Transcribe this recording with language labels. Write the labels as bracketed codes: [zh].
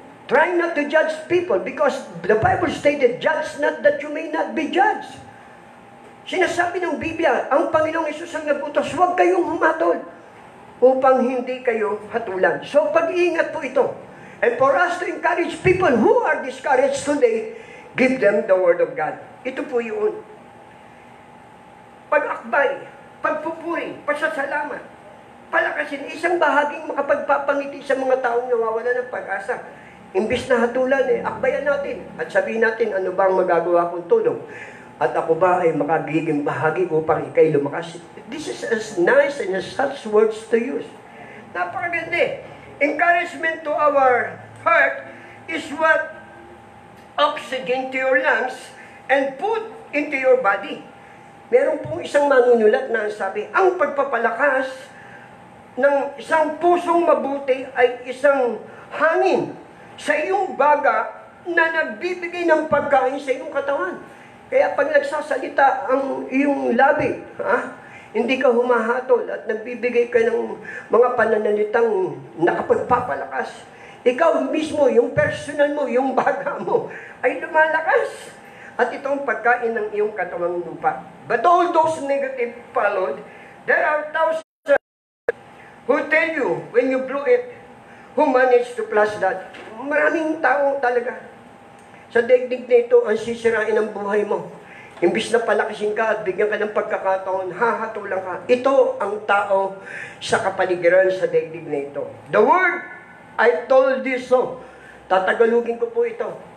[en] Try not to judge people because the Bible stated, judge not that you may not be judged. [tl] Sinasabi ng Biblia, ang Panginoong Hesus ang nagutos, huwag kayong humatol upang hindi kayo hatulan. So pag-iingat po ito. [en] And for us to encourage people who are discouraged today, give them the Word of God. [tl] Ito po yun. Pag-akbay, pagpupuri, pasasalamat, palakasin, isang bahaging makapagpapangiti sa mga taong nawawala ng pag-asa. Imbis na hatulan, akbayan natin at sabihin natin ano bang magagawa kong tulong. At ako ba ay makagiging bahagi upang ikay lumakas? [en] This is as nice and as such words to use. Napakaganda. Encouragement to our heart is what oxygen to your lungs and put into your body. [tl] Meron pong isang manunulat na sabi, ang pagpapalakas ng isang pusong mabuti ay isang hangin sa iyong baga na nagbibigay ng pagkain sa iyong katawan. Kaya pag nagsasalita ang iyong labi, hindi ka humahatol at nagbibigay ka ng mga pananalitang nakapagpapalakas. Ikaw mismo, yung personal mo, yung baga mo, ay lumalakas. At itong pagkain ng iyong katawang lupa. [en] But all those negative followed, there are thousands who tell you, when you blew it, who managed to flush that. [tl] Maraming tao talaga. Sa daigdig na ito, ang sisirain ang buhay mo. Imbis na palakasin ka at bigyan ka ng pagkakataon, hahatulang ka. Ito ang tao sa kapaligiran sa daigdig na ito. [en] The word, I told you so. [tl] Tatagalugin ko po ito.